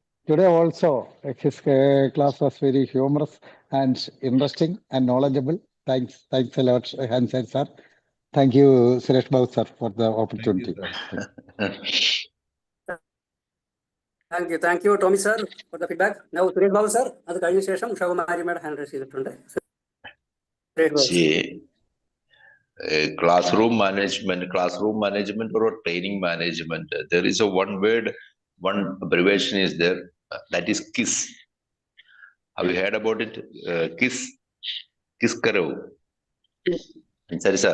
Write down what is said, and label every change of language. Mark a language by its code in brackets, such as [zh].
[en] Today also his class was very humorous and interesting and knowledgeable. Thanks a lot, Ansari sir. Thank you, Suresh Babu sir, for the opportunity. Thank you, Tommy sir, for the feedback. [ml] Now, Suresh Babu sir, അത് കഴിഞ്ഞ ശേഷം ഉഷാകുമാരിയുടെ hand raise ചെയ്തിട്ടുണ്ട്. [en] See, classroom management or training management, there is a one word, one abbreviation is there, that is KISS. Have you heard about it? KISS karo. Sorry, sir.